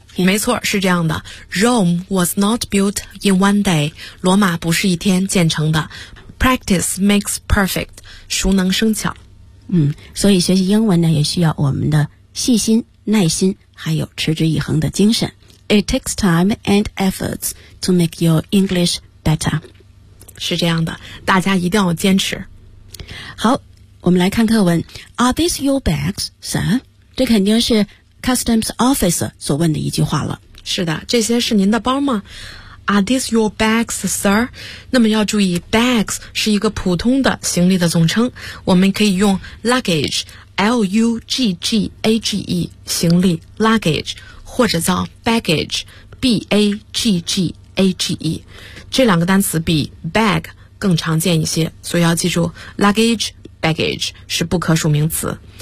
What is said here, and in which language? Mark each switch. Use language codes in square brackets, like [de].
[zh] 没错，是这样的。 [en] Rome was not built in one day, [zh] 罗马不是一天建成的。 [en] Practice makes perfect, [zh] 熟能生巧。嗯，所以学习英文呢，也需要我们的细心、耐心，还有持之以恒的精神。 [en] It takes time and efforts to make your English better. [zh] 是这样的，大家一定要坚持。好，我们来看课文。 [en] Are these your bags, sir? [zh] 这肯定是 customs officer 所问的一句话了。是的，这些是您的包吗？ [en] Are these your bags, sir? [zh] 那么要注意 bags 是一个普通的行李的总称，我们可以用 luggage, L-U-G-G-A-G-E, 行李 luggage, 或者叫 baggage, B-A-G-G-A-G-E, 这两个单词比 bag 更常见一些，所以要记住 luggage,baggage 是不可数名词。